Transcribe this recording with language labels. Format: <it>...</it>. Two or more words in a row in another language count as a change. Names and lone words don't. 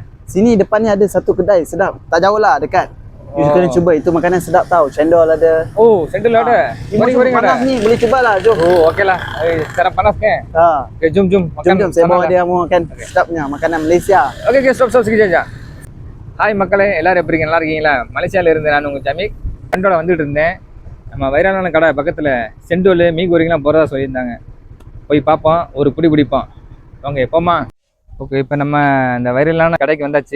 <ms>Sini depannya ada satu kedai sedap. Tak jauh lah dekat. You kena cuba, itu makanan sedap tau. Cendol ada. Oh, sendal ada. Goreng-goreng panas ni, boleh cuba lah. Jom. Oh, okey lah. Sekarang panas ke? Okay, jom makan. Jom, saya bawa dia mau makan sedapnya makanan Malaysia. Okay, stop sekejap.</ms> <ta>ஹாய் மக்களே, எல்லாரும் எப்படி நல்லா இருக்கீங்களா? மலேசியாவில் இருந்து நான் உங்கள் ஜமீக் செண்டோல வந்துட்டு இருந்தேன். நம்ம வைராலான கடை பக்கத்தில் செண்டோல் மீன் கோரிங்கெலாம் போகிறதா சொல்லியிருந்தாங்க. போய் பார்ப்போம், ஒரு பிடிப்போம். வாங்க எப்போம்மா? ஓகே, இப்போ நம்ம இந்த வைரலான கடைக்கு வந்தாச்சு.</ta>